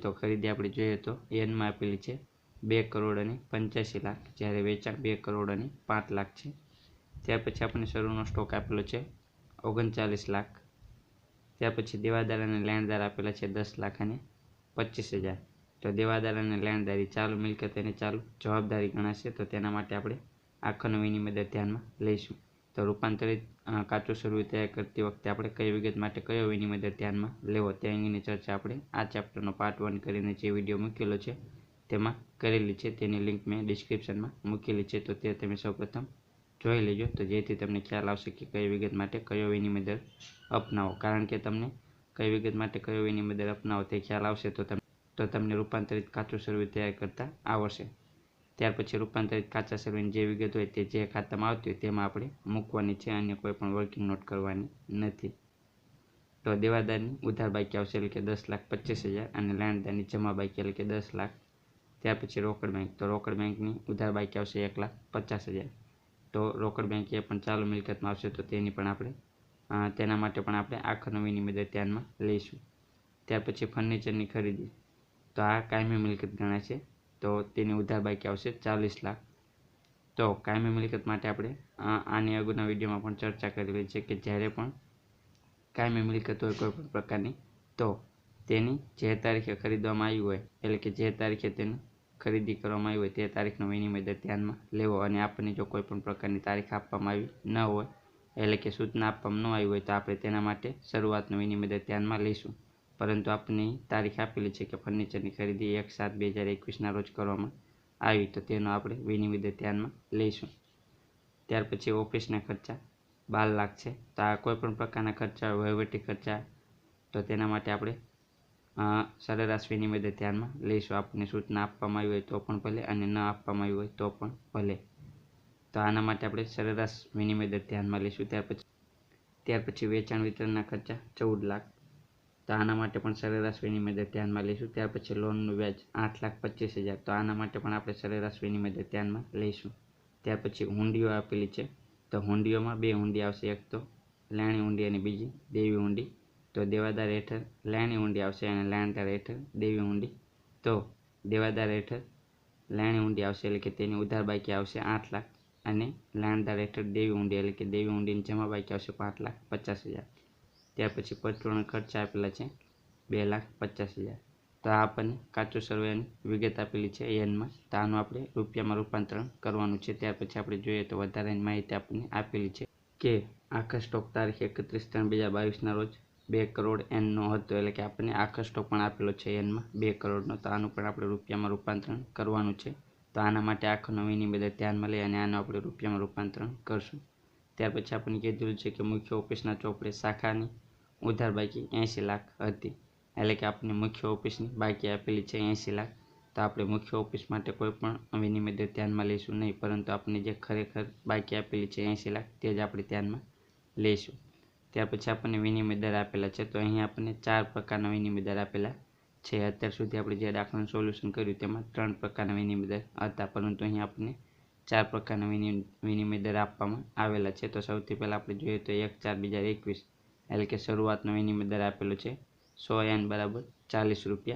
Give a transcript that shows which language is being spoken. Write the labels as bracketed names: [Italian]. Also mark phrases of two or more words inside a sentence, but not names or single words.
[Gujarati] તો ખરીદી આપણે જોઈએ તો એન માં આપેલી છે 2 કરોડ અને 85 લાખ, જ્યારે વેચાણ 2 કરોડ અને 5 લાખ છે। ત્યાર પછી આપણે શરૂનો સ્ટૉક આપેલો છે 39 લાખ। ત્યાર પછી દેવાદાર અને લેણદાર આપેલા છે 10 લાખ અને 25,000। તો દેવાદાર અને લેણદારી ચાલુ મિલકત અને ચાલુ જવાબદારી ગણાશે, તો તેના માટે આપણે આખરનો વિનિમય દર ધ્યાનમાં લઈશું। તો રૂપાંતરિત કાચું સરવૈયું તૈયાર કરતી વખતે આપણે કઈ વિગત માટે કયો વિનિમય દર ધ્યાનમાં લેવો તે અંગેની ચર્ચા આપણે આ ચેપ્ટરનો પાર્ટ 1 કરીને જે વિડિયો મૂકેલો છે તેમાં કરેલી છે, તેની લિંક મેં ડિસ્ક્રિપ્શનમાં મૂકેલી છે। તો તે તમે સૌપ્રથમ જોઈ લેજો, તો જેથી તમને ખ્યાલ આવશે કે કઈ વિગત માટે કયો વિનિમય દર અપનાવો। કારણ કે તમને કઈ વિગત માટે કયો વિનિમય દર અપનાવો તે ખ્યાલ આવશે તો તમને રૂપાંતરિત કાચું સરવૈયું તૈયાર કરતા આવડશે। ત્યાર પછી રૂપાંતરિત કાચા સરવૈયાની જે વિગત હોય તે જે ખાતામાં આવતી હોય તેમાં આપણે મૂકવાની છે, અન્ય કોઈ પણ [English] working note [Gujarati] કરવાની નથી। તો દેવાદારની ઉધાર બાકી આવશે એટલે કે 10,25,000 અને લેણદારની જમા બાકી એટલે કે 10 લાખ। ત્યાર પછી રોકડ બૅંક, તો રોકડ બૅંકની ઉધાર બાકી આવશે 1,50,000। તો રોકડ બૅંક એ પણ ચાલુ મિલકતમાં આવશે, તો તેની પણ આપણે તેના માટે પણ આપણે આખરનો વિનિમય દર ધ્યાનમાં લઈશું। ત્યાર પછી ફર્નિચરની ખરીદી, તો આ કાયમી મિલકત ગણાશે, તો તેની ઉધાર બાકી આવશે 40 લાખ। તો કાયમી મિલકત માટે આપણે આની અગાઉના વિડિયોમાં પણ ચર્ચા કરેલી છે કે જ્યારે પણ કાયમી મિલકત હોય કોઈપણ પ્રકારની તો તેની જે તારીખે ખરીદવામાં આવી હોય એટલે કે જે તારીખે તેની ખરીદી કરવામાં આવી હોય તે તારીખનો વિનિમય દર ધ્યાનમાં લેવો। અને આપણે જો કોઈપણ પ્રકારની તારીખ આપવામાં આવી ન હોય એટલે કે સૂચના આપવામાં ન આવી હોય તો આપણે તેના માટે શરૂઆતનો વિનિમય દર ધ્યાનમાં લઈશું। પરંતુ આપણે તારીખ આપેલી છે કે ફર્નિચરની ખરીદી 1/7/2021 ના રોજ કરવામાં આવી, તો તેનો આપણે વિનિમય દર ધ્યાનમાં લઈશું। ત્યાર પછી ઑફિસના ખર્ચા 12 લાખ છે, તો આ કોઈપણ પ્રકારના ખર્ચા વહીવટી ખર્ચા, તો તેના માટે આપણે સરેરાશ વિનિમય દર ધ્યાનમાં લઈશું। આપણે સૂચના આપવામાં આવી હોય તો પણ ભલે અને ન આપવામાં આવી હોય તો પણ ભલે, તો આના માટે આપણે સરેરાશ વિનિમય દર ધ્યાનમાં લઈશું। ત્યાર પછી વેચાણ વિતરણના ખર્ચા 14 લાખ, તો આના માટે પણ સરેરાશ વિનિમય દર ધ્યાનમાં લઈશું। ત્યાર પછી લોનનું વ્યાજ 8,25,000, તો આના માટે પણ આપણે સરેરાશ વિનિમય દર ધ્યાનમાં લઈશું। ત્યાર પછી હૂંડીઓ આપેલી છે, તો હૂંડીઓમાં 2 હૂંડી આવશે, એક તો લેણી હૂંડી અને બીજી દેવી હૂંડી। તો દેવાદાર હેઠળ લેણી હૂંડી આવશે અને લેણદાર હેઠળ દેવી હૂંડી। તો દેવાદાર હેઠળ લેણી હૂંડી આવશે એટલે કે તેની ઉધાર બાકી આવશે 8 લાખ અને લેણદાર હેઠળ દેવી હૂંડી એટલે કે દેવી હૂંડીની જમા બાકી આવશે 5,50,000। ત્યાર પછી પરચૂરણ ખર્ચ આપેલા છે 2,50,000। તો આ આપણે કાચું સરવૈયાની વિગત આપેલી છે એનમાં, તો આનું આપણે રૂપિયામાં રૂપાંતરણ કરવાનું છે। ત્યાર પછી આપણે જોઈએ તો વધારાની માહિતી આપણે આપેલી છે કે આખર સ્ટૉક તારીખ 31/3/2022 ના રોજ 2 કરોડ એન નો હતો, એટલે કે આપણે આખર સ્ટૉક પણ આપેલો છે એનમાં 2 કરોડનો, તો આનું પણ આપણે રૂપિયામાં રૂપાંતરણ કરવાનું છે। તો આના માટે આખરનો વિનિમય દર ધ્યાનમાં લઈ અને આનું આપણે રૂપિયામાં રૂપાંતરણ કરશું। ત્યાર પછી આપણે કીધું છે કે મુખ્ય ઑફિસના ચોપડે શાખાની ઉધાર બાકી 80 લાખ હતી, એટલે કે આપણે મુખ્ય ઑફિસની બાકી આપેલી છે 80 લાખ। તો આપણે મુખ્ય ઑફિસ માટે કોઈપણ વિનિમય દર ધ્યાનમાં લઈશું નહીં, પરંતુ આપણે જે ખરેખર બાકી આપેલી છે 80 લાખ તે જ આપણે ધ્યાનમાં લઈશું। ત્યાર પછી આપણે વિનિમય દર આપેલા છે, તો અહીં આપણે 4 પ્રકારના વિનિમય દર આપેલા છે. અત્યાર સુધી આપણે જે દાખલાનું સોલ્યુશન કર્યું તેમાં 3 પ્રકારના વિનિમય દર હતા, પરંતુ અહીં આપણને 4 પ્રકારના વિનિમય દર આપવામાં આવેલા છે. તો સૌથી પહેલાં આપણે જોઈએ તો 1, 4, 2021 એટલે કે શરૂઆતનો વિનિમય દર આપેલો છે 100 n બરાબર 40 રૂપિયા.